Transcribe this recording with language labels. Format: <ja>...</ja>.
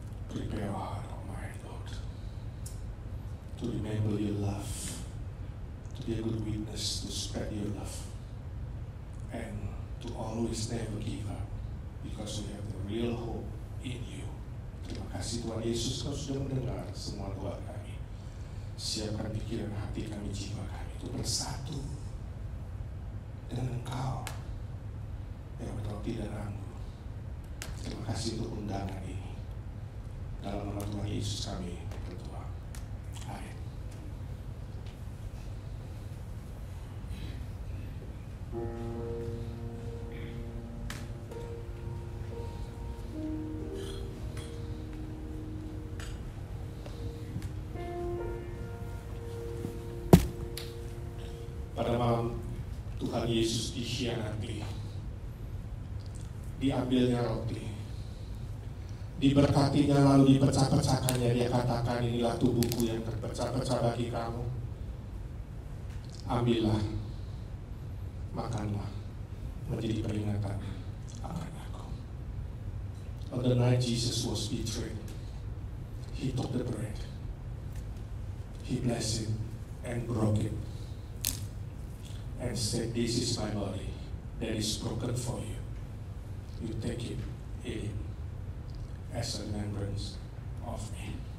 <en>Prepare our heart, our mind, Lord, to remember your love, to be a good witness, to spread your love, and to always never give up, because we have the real hope in you.</en> <id>Terima kasih Tuhan Yesus, Kau sudah mendengar semua doa kami. Siapkan pikiran hati kami, jiwa kami untuk bersatu dengan Engkau yang roti dan anggur. Terima kasih untuk undangan ini. Dalam nama Tuhan Yesus kami berdoa. Amin. Pada malam Tuhan Yesus dikhianati, diambilnya roti, diberkatinya lalu dipecah-pecahkannya. Dia katakan, inilah tubuhku yang terpecah-pecah bagi kamu. Ambillah, makanlah, menjadi peringatan akan aku.</id> <en>On the night Jesus was betrayed, he took the bread, he blessed it and broke it, and said, this is my body that is broken for you. You take it, eat it, as a remembrance of me.</en>